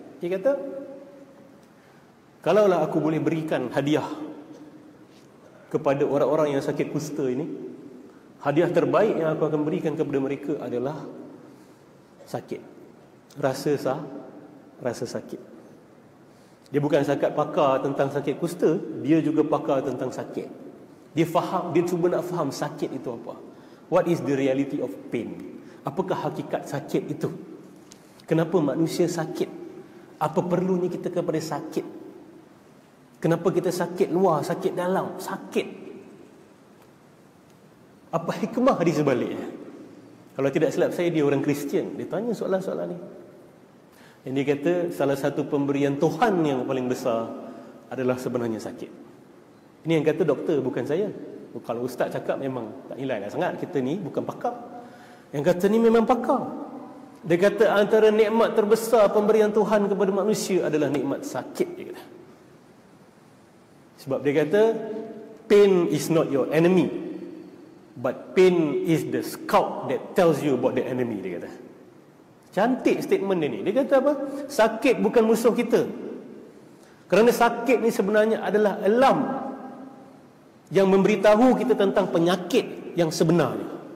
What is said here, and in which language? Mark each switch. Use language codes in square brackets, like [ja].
[ms] Dia kata, kalaulah aku boleh berikan hadiah kepada orang-orang yang sakit kusta ini, hadiah terbaik yang aku akan berikan kepada mereka adalah sakit. Rasa sakit. Dia bukan sakat pakar tentang sakit kusta, dia juga pakar tentang sakit. Dia faham, dia cuba nak faham sakit itu apa. [en] What is the reality of pain? [ms] Apakah hakikat sakit itu? Kenapa manusia sakit? Apa perlunya kita kepada sakit? Kenapa kita sakit luar, sakit dalam, sakit? Apa hikmah di sebaliknya? Kalau tidak silap saya, dia orang Kristian. Dia tanya soalan-soalan ni. Yang dia kata salah satu pemberian Tuhan yang paling besar adalah sebenarnya sakit. Ini yang kata doktor, bukan saya. Kalau ustaz cakap memang tak nilai lah sangat. Kita ni bukan pakar. Yang kata ni memang pakar. Dia kata antara nikmat terbesar pemberian Tuhan kepada manusia adalah nikmat sakit, dia kata. Sebab dia kata [en] pain is not your enemy, but pain is the scout that tells you about the enemy, [ms] dia kata. Cantik statement dia ni. Dia kata apa? Sakit bukan musuh kita. Kerana sakit ni sebenarnya adalah alam yang memberitahu kita tentang penyakit yang sebenarnya.